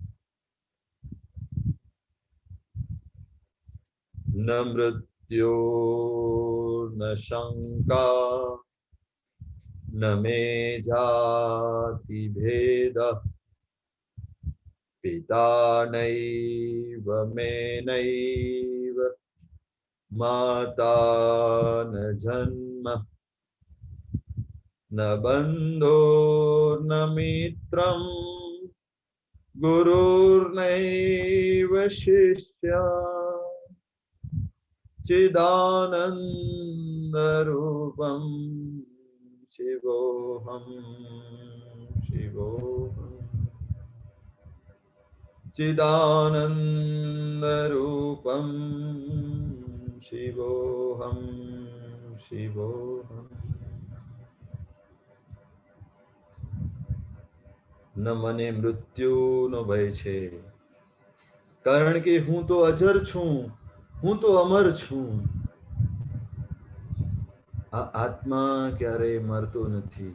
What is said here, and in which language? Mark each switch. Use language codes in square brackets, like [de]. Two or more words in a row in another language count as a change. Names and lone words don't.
[sa] न मृत्युर् न शंका न मे जाति भेदः पिता नैव मे नैव माता न जन्म न बन्धुर् न मित्रम् गुरुर्नैव शिष्यः चिदानन्द रूपः शिवोऽहम् शिवोऽहम् चिदानन्द रूपः शिवोऽहम् शिवोऽहम्. [gu] ન મને મૃત્યુનો ભય છે, કારણ કે હું તો અજર છું, હું તો અમર છું. આ આત્મા ક્યારેય મરતો નથી.